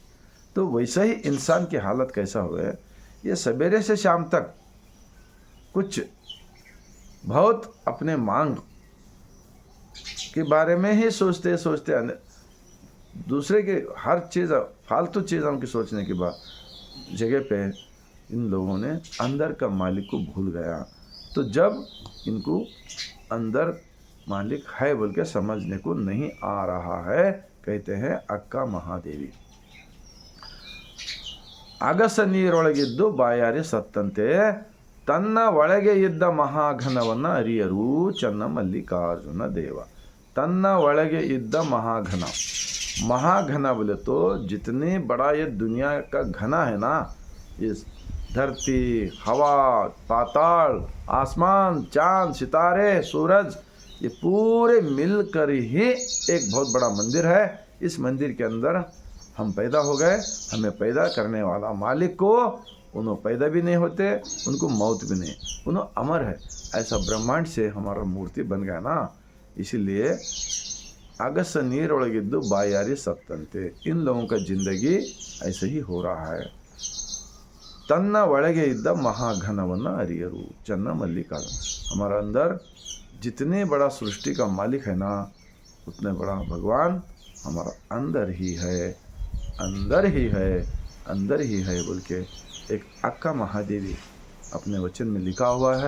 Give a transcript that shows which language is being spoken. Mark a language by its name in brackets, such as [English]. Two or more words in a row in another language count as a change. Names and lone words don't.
[Hindi] तो वैसा ही इंसान की हालत कैसा हुआ है, ये सवेरे से शाम तक कुछ बहुत अपने मांग के बारे में ही सोचते सोचते दूसरे के हर चीज़ फालतू चीज़ों की सोचने के बाद जगह पे इन लोगों ने अंदर का मालिक को भूल गया। तो जब इनको अंदर मालिक है बोल के समझने को नहीं आ रहा है, कहते हैं अक्का महादेवी। [Kannada] ಅಗಸ ನೀರೊಳಗಿದ್ದು ಬಾಯಾರಿ ಸತ್ತಂತೆ ತನ್ನ ಒಳಗೆ ಇದ್ದ ಮಹಾಘನವನ್ನ ಅರಿಯರು ಚನ್ನ मल्लिकार्जुन देव। ತನ್ನ ಒಳಗೆ ಇದ್ದ ಮಹಾಘನ, [Hindi] महाघन बोले तो जितने बड़ा ये दुनिया का घना है ना, इस धरती, हवा, पाताल, आसमान, चांद, सितारे, सूरज, ये पूरे मिलकर ही एक बहुत बड़ा मंदिर है। इस मंदिर के अंदर हम पैदा हो गए। हमें पैदा करने वाला मालिक को उन्होंने पैदा भी नहीं होते, उनको मौत भी नहीं, उन्होंने अमर है। ऐसा ब्रह्मांड से हमारा मूर्ति बन गया ना, इसीलिए [Kannada] ಅಗಸ ನೀರ ಒಳಗಿದ್ದು ಬಾಯಾರಿ ಸತ್ತಂತೆ। [Hindi] इन लोगों का जिंदगी ऐसे ही हो रहा है। [Kannada] ತನ್ನ ಒಳಗೆ ಇದ್ದ ಮಹಾಘನವನ್ನ ಅರಿಯರು ಚನ್ನ ಮಲ್ಲಿಕಾರ್ಜುನ। [Hindi] हमारा अंदर जितने बड़ा सृष्टि का मालिक है ना, उतने बड़ा भगवान हमारा अंदर ही है, अंदर ही है, अंदर ही है बोल के एक अक्का महादेवी अपने वचन में लिखा हुआ है।